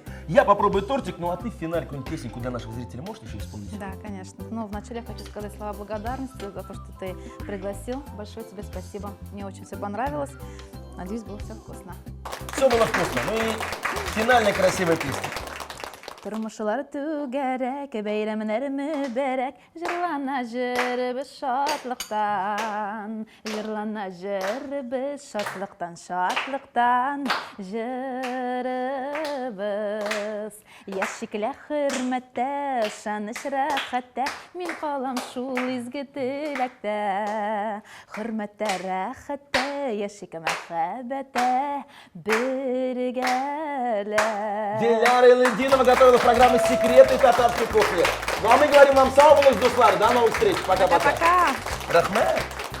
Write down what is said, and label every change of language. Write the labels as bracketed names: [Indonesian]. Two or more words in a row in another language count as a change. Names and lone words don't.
[Russian] Я попробую тортик, ну а ты в финале какую-нибудь песенку для наших зрителей можешь еще исполнить? Да, конечно. Но вначале хочу сказать слова благодарности за то, что ты пригласил. Большое тебе спасибо. Мне очень все понравилось. Надеюсь, было все вкусно. Все было вкусно. Ну и финальная красивая песня. [Tatar] Turmuşlar tügerek, beylemler müberek, jırlanacır bir şatlıktan, jırlanacır bir şatlıktan, jırıbız. Yaşıkla hürmette, şanış rahatte, min kalam şul izgi tilekte, hürmette rahatte, yaşık mehabete, bir gele. [Russian] Диляра Аладдинова готовила программу «Секреты татарской кухни». Ну а мы говорим вам [Tatar] сау булыш, дуслар. [Russian] До новых встреч. Пока-пока. Пока-пока. Рахмет.